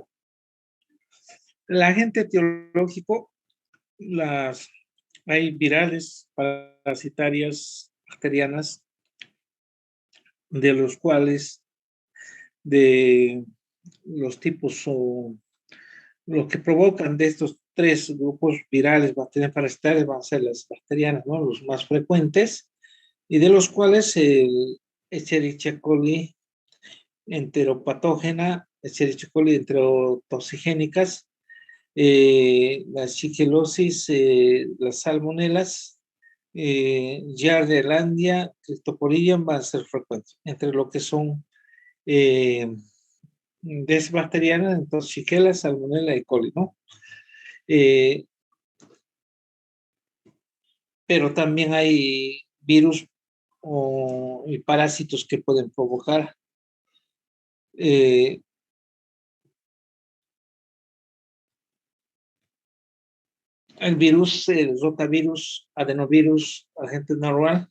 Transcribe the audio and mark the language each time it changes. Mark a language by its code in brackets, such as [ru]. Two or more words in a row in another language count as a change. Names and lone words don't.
[es] El agente etiológico, hay virales, parasitarias, bacterianas, de los cuales de los tipos o lo que provocan de estos 3 grupos virales, bacterias parasitarias, van a ser las bacterianas, ¿no? Los más frecuentes, y de los cuales el Escherichia coli enteropatógena, Escherichia coli enterotoxigénicas, la shigellosis, las salmonelas, Giardia, Cryptosporidium van a ser frecuentes. Entre lo que son desbacterianas, entonces Shigella, Salmonella y coli, ¿no? Pero también hay virus y parásitos que pueden provocar el virus, el rotavirus, adenovirus, agente normal.